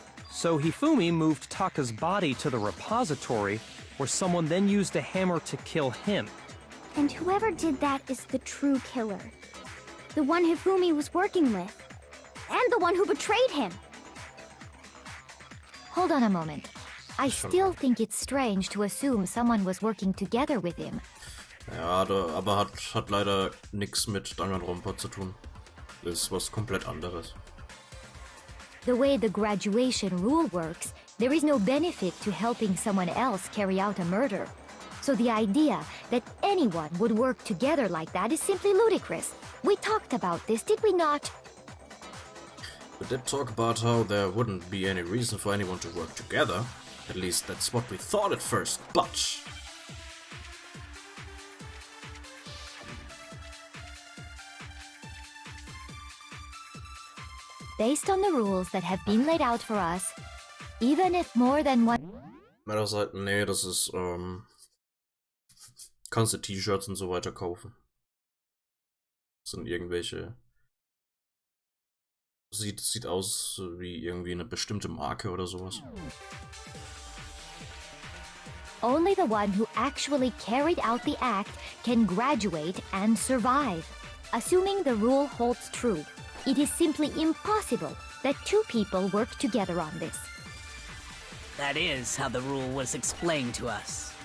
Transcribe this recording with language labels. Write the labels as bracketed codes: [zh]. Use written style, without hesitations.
[en] So Hifumi moved Taka's body to the repository, where someone then used a hammer to kill him. And whoever did that is the true killer. The one Hifumi was working with. And the one who betrayed him. Hold on a moment. I still think it's strange to assume someone was working together with him. [de] Ja, aber hat leider nichts mit Danganronpa zu tun. Das ist was komplett anderes. [en] The way the graduation rule works, there is no benefit to helping someone else carry out a murder. So the idea that anyone would work together like that is simply ludicrous. We talked about this, did we not? We did talk about how there wouldn't be any reason for anyone to work together. At least that's what we thought at first, but... Based on the rules that have been laid out for us, even if more than one... [de] Nee, das ist, kannst du T-Shirts und so weiter kaufen. Das sind irgendwelche... Sieht aus wie irgendwie eine bestimmte Marke oder sowas. [en] Only the one who actually carried out the act can graduate and survive. Assuming the rule holds true, it is simply impossible that two people work together on this. That is how the rule was explained to us.